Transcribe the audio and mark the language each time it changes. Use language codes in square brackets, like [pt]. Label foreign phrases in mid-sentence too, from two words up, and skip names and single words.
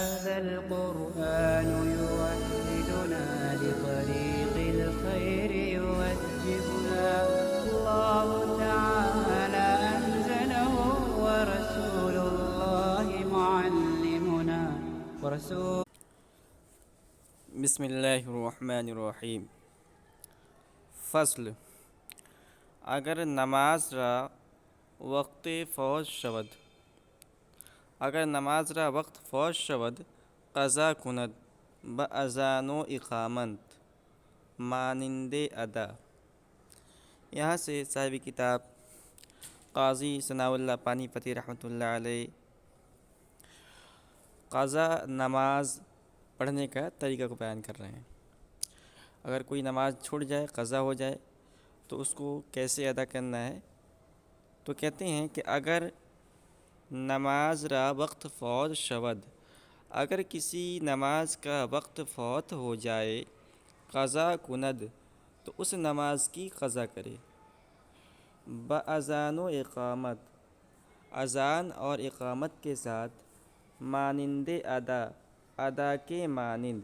[ar] هذا القرآن يوحدنا لطريق الخير يوجهنا الله تعالى أنزله ورسول الله معلمنا بسم اللہ الرحمن الرحیم۔ [fa] فصل اگر نماز را وقت فوت شود وقت فوت شود قضا کند با اذان و اقامت مانند ادا۔ [ur] یہاں سے صاحب کتاب قاضی ثناء اللہ پانی پتی [ar] رحمۃ اللہ علیہ [ur] قضا نماز پڑھنے کا طریقہ کو بیان کر رہے ہیں۔ اگر کوئی نماز چھوٹ جائے، قضا ہو جائے، تو اس کو کیسے ادا کرنا ہے؟ تو کہتے ہیں کہ [fa] اگر نماز را وقت فوت شود، [ur] اگر کسی نماز کا وقت فوت ہو جائے، [fa] قضا کند [ur] تو اس نماز کی قضا کرے، [fa] باذان و اقامت [ur] اذان اور اقامت کے ساتھ، مانند ادا کے مانند۔